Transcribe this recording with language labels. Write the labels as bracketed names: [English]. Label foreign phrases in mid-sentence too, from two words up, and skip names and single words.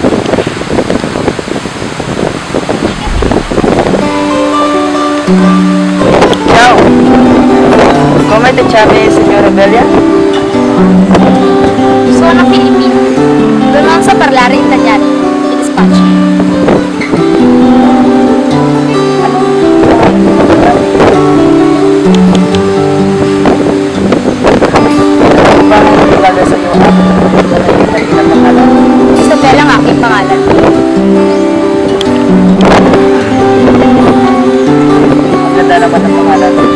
[Italian] Ciao. Come ti chiami, signora Belia? Sono Filipino. Non so parlare italiano. Mi dispiace. [Filipino] Talaga sa iyo. Isabel ang aking pangalan. Ang ganda naman ang pangalan.